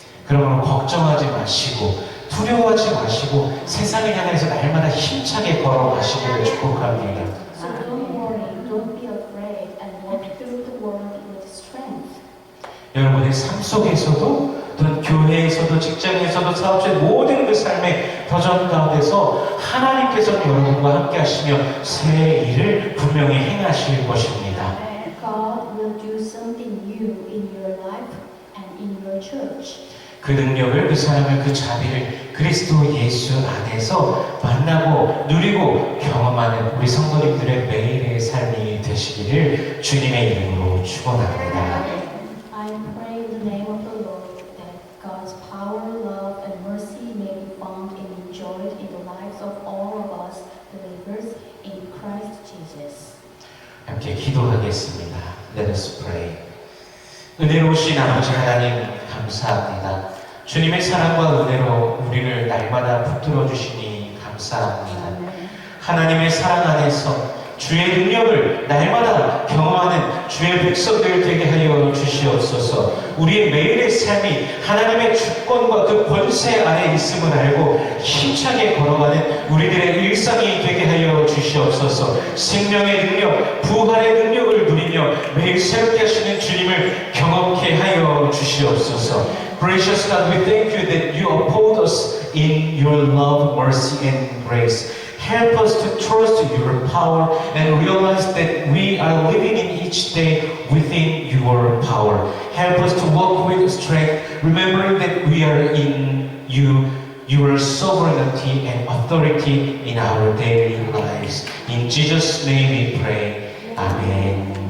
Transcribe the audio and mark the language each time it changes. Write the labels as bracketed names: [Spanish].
[Korean] 그러므로 걱정하지 마시고 두려워하지 마시고 세상을 향해서 날마다 힘차게 걸어가시기를 축복합니다. [English] So don't worry, don't be afraid, and walk through the world with strength. [Korean] 여러분의 삶 속에서도 또는 교회에서도 직장에서도 사업체 모든 그 삶의 도전 가운데서 하나님께서는 여러분과 함께 하시며 새 일을 분명히 행하실 것입니다. [English] God will do something new in your life and in your church. [Korean] 그 능력을, 그 사람을, 그 자비를 그리스도 예수 안에서 만나고 누리고 경험하는 우리 성도님들의 매일의 삶이 되시기를 주님의 이름으로 축원합니다. [English] I pray in the name of the Lord that God's power, love, and mercy may be found and enjoyed in the lives of all of us believers in Christ Jesus. [Korean] 함께 기도하겠습니다. [English] Let us pray. [Korean] 은혜로우신 아버지 하나님 감사합니다. 주님의 사랑과 은혜로 우리를 날마다 붙들어 주시니 감사합니다. 감사합니다. [English] Amen. [Korean] 하나님의 사랑 안에서 주의 능력을 날마다 경험하는 주의 백성들 되게 하여 주시옵소서. 우리의 매일의 삶이 하나님의 주권과 그 권세 안에 있음을 알고 힘차게 걸어가는 우리들의 일상이 되게 하여 주시옵소서. 생명의 능력, 부활의 능력을 누리며 매일 새롭게 하시는 주님을 경험케 하여 주시옵소서. [English] Gracious God, we thank you that you uphold us in your love, mercy, and grace. Help us to trust your power and realize that we are living in each day within your power. Help us to walk with strength, remembering that we are in you, your sovereignty and authority in our daily lives. In Jesus' name we pray. Amen.